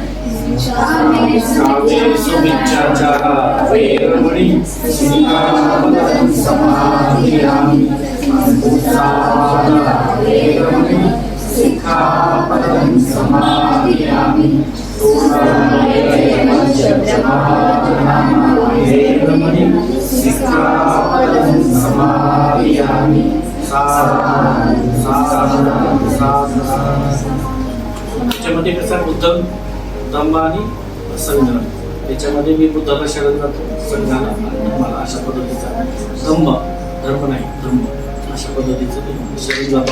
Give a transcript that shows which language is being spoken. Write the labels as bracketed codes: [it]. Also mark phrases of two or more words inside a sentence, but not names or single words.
[pi] कामेषु मिच्छाचारा वेरमणि सिक्खापदं समादियामि. उत्साहाना वेरमणि सिक्खापदं समादियामि. [mr] वेरमणि त्याच्यामध्ये कसा बुद्ध धम्म आणि संघ. त्याच्यामध्ये मी बुद्धाला शरण जातो, संघाला धम्माला, अशा पद्धतीचा धम्म, धर्म नाही धम्म, अशा पद्धतीचं ते शरण जातो.